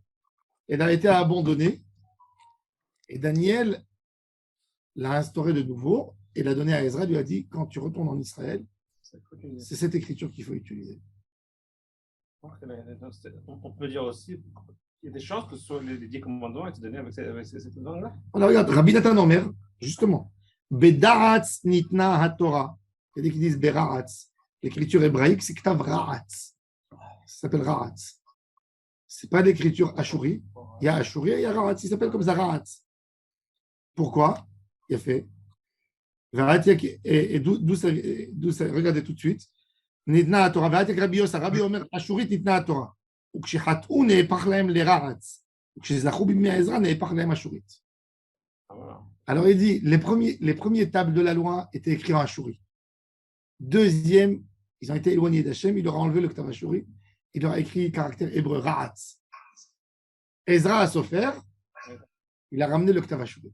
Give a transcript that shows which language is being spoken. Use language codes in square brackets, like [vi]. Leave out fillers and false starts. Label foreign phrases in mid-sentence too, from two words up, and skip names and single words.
[fr] Elle a été abandonnée et Daniel l'a instaurée de nouveau et l'a donnée à Ezra, lui a dit, quand tu retournes en Israël, c'est cette écriture qu'il faut utiliser. On peut dire aussi, il y a des chances que les 10 commandements aient été donnés avec cette langue-là. Alors regarde, Rabbi Nathan Omer, justement, [he] ברעץ ניתנה התורה. [fr] Il y a des qui disent Beraratz. L'écriture hébraïque, c'est [he] כתב רעץ. [fr] Ça s'appelle Ra'atz. Ce n'est pas l'écriture Ashuri. Il y a Ashuri et il y a Ra'atz. Il s'appelle comme ça Ra'atz. Pourquoi? Il a fait. Et d'où ça, regardez tout de suite. [he] ניתנה התורה. ואתיא כרבי יוסי. רבי אומר, אשורית ניתנה התורה. וכשחטאו נהפך להם לרעץ, וכשזכו בימי העזרא נהפך להם אשורית. [fr] Alors il dit, les premiers tables de la loi étaient écrits en ashuri. Deuxième, ils ont été éloignés d'Hachem, il leur a enlevé le [he] כתב אשורי, [fr] il leur a écrit caractère hébreu, Ra'atz. Ezra a souffert, il a ramené le [he] כתב אשורי.